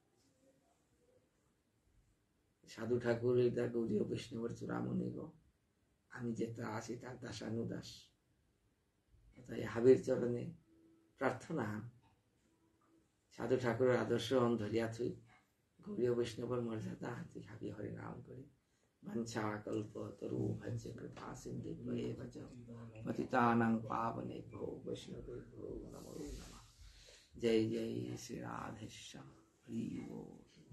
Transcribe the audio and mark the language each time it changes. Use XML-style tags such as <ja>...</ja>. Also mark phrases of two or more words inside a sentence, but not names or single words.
<bn>সাধু ঠাকুর এটা গৌরীয় বৈষ্ণবের চূড়ামণি গো, আমি যেটা আছি তার দাসানুদাস। তাই হাবির চরণে প্রার্থনা সাধু ঠাকুরের আদর্শ ধরিয়া থুই গৌরীয় বৈষ্ণবের মর্যাদা তুই হাবি হরি নাম করি।</bn> <sa>বঞ্ছা কল্প তরু ভজ্য কৃপা সিন্ধু পতিতানাং পাবনেভ্যো বৈষ্ণবেভ্যো নমো নমঃ।</sa> <bn>জয় জয় শ্রী রাধেশ্যাম। হরি বল।</bn>